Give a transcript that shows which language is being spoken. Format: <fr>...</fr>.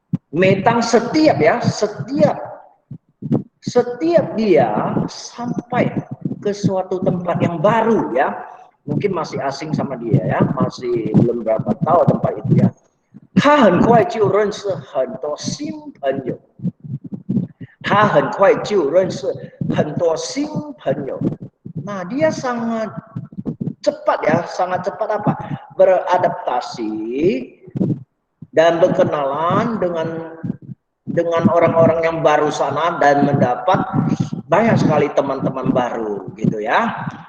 <id>Metang setiap ya, setiap dia sampai ke suatu tempat yang baru ya, mungkin masih asing sama dia ya, masih belum berapa tahu tempat itu ya.</id> <zh>他很快就认识很多新朋友，他很快就认识很多新朋友。</zh> <id>Nah, dia sangat cepat ya, sangat cepat apa? Beradaptasi dan berkenalan dengan orang-orang yang baru sana dan mendapat banyak sekali teman-teman baru gitu ya.</id>